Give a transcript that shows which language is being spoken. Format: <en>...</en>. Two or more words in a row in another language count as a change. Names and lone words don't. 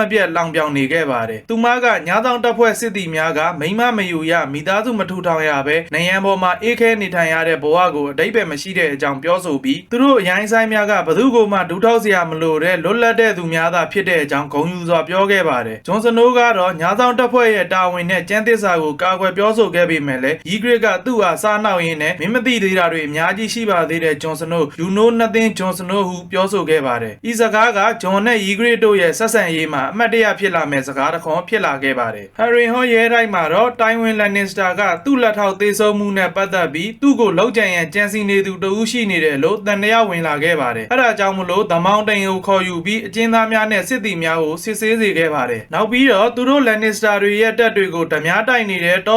<my>ပြတ်လောင်ပြောင်နေခဲ့ပါတယ်။သူမကညာဆောင်တပ်ဖွဲ့စစ်သည်များကမိမမယူရမိသားစုမထူထောင်ရပဲနေရန်ပေါ်မှာအေးခဲနေထိုင်ရတဲ့ဘဝကိုအတိတ်ပဲမရှိတဲ့အကြောင်းပြောဆိုပြီးသူတို့အရိုင်းဆိုင်များကဘသူကိုမှဒူးထောက်စရာမလိုတဲ့လွတ်လပ်တဲ့သူများသာဖြစ်တဲ့အကြောင်းဂုဏ်ယူစွာပြောခဲ့ပါတယ်။ဂျွန်စနိုးကတော့ညာဆောင်တပ်ဖွဲ့ရဲ့တာဝန်နဲ့ကျန်းသစ္စာကိုကာကွယ်ပြောဆိုခဲ့ပေမဲ့လည်း Ygritte ကသူ့ဟာစားနှောက်ရင်းနဲ့မင်းမသိသေးတာတွေအများကြီးရှိပါသေးတဲ့ဂျွန်စနိုး</my> <en>You know nothing</en> <my>ဂျွန်စနိုးဟုပြောဆိုခဲ့ပါတယ်။ဤစကားက ဂျွန်နဲ့ Ygritte တို့ရဲ့ဆက်ဆံရေးမှာအမှတ်တရဖြစ်လာမဲ့စကားတစ်ခွန်းဖြစ်လာခဲ့ပါတယ်။ Harrenhal ရဲတိုက်မှာတော့ Tywin Lannister ကသူ့လက်ထောက်သေဆုံးမှုနဲ့ပတ်သက်ပြီးသူ့ကိုလောက်ကျန်ရန်ကြံစီနေသူတဦးရှိနေတယ်လို့တန်တရားဝင်လာ ခဲ့ပါတယ်။အဲဒါကြောင့်မလို့ The Mountain ကိုခေါ်ယူပြီးအကျဉ်းသားများနဲ့စစ်သည်များကိုစစ်ဆေးစေခဲ့ပါတယ်။နောက်ပြီးတော့သူတို့ Lannister တွေရဲ့တပ်တွေကိုဓမြတိုက်နေတဲ့တော်</my>